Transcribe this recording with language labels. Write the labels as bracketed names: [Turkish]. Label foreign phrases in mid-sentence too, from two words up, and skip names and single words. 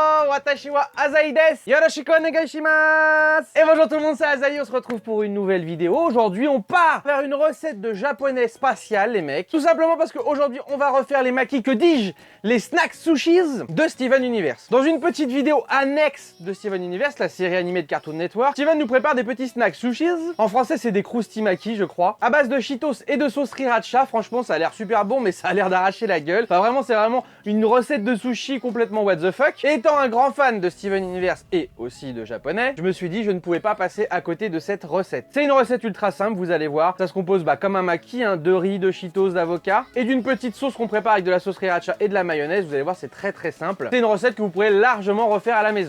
[Japanese] 私はAzaiです。よろしくお願いします. [French] Et bonjour tout le monde, c'est Azai, on se retrouve pour une nouvelle vidéo. Aujourd'hui, on part faire une recette de japonais spatial, les mecs. Tout simplement parce qu'aujourd'hui, on va refaire les makis, que dis-je, les snacks sushis de Steven Universe. Dans une petite vidéo annexe de Steven Universe, la série animée de Cartoon Network, Steven nous prépare des petits snacks sushis. En français, c'est des croustimaki, je crois, à base de Cheetos et de sauce sriracha. Franchement, ça a l'air super bon, mais ça a l'air d'arracher la gueule. Enfin, vraiment, c'est vraiment une recette de sushi complètement [English] what the fuck. [French] Et étant un grand fan de Steven Universe et aussi de japonais, je me suis dit je ne pouvais pas passer à côté de cette recette. C'est une recette ultra simple, vous allez voir. Ça se compose comme un maki, de riz, de Cheetos, d'avocat et d'une petite sauce qu'on prépare avec de la sauce sriracha et de la mayonnaise. Vous allez voir, c'est très simple. C'est une recette que vous pourrez largement refaire à la maison.